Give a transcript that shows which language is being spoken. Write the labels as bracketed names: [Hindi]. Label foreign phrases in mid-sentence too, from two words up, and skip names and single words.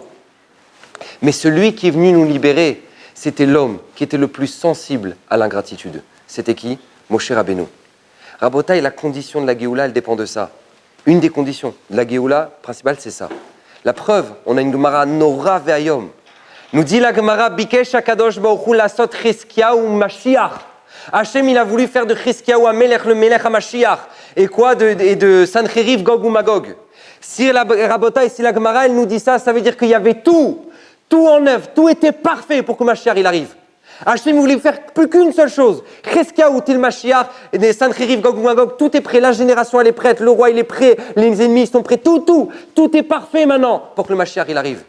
[French] Mais celui qui est venu nous libérer, c'était l'homme qui était le plus sensible à l'ingratitude. C'était qui? Moshe Rabbeinu. Rabotai, la condition de la Géoula, elle dépend de ça. Une des conditions de la Géoula principale, c'est ça. La preuve, on a une Gemara [Hebrew] נורא ואיום. [French] Nous dit la Gemara, [Hebrew] ביקש הקדוש ברוך הוא לעשות חזקיהו משיח. [French] Hachem, il a voulu faire de Chizkiyahu Amelech le [Hebrew] מלך המשיח. [French] Et quoi de Sancheriv, Gog ou Magog. Si la Rabotai, si la Gemara, elle nous dit ça, ça veut dire qu'il y avait tout en œuvre, tout était parfait pour que Mashiach il arrive. Hachem voulait faire plus qu'une seule chose. Chizkiyahu Til Mashiach, et Sancheriv, Gog ou Magog, tout est prêt, la génération elle est prête, le roi il est prêt, les ennemis ils sont prêts, tout est parfait maintenant pour que le Mashiach il arrive.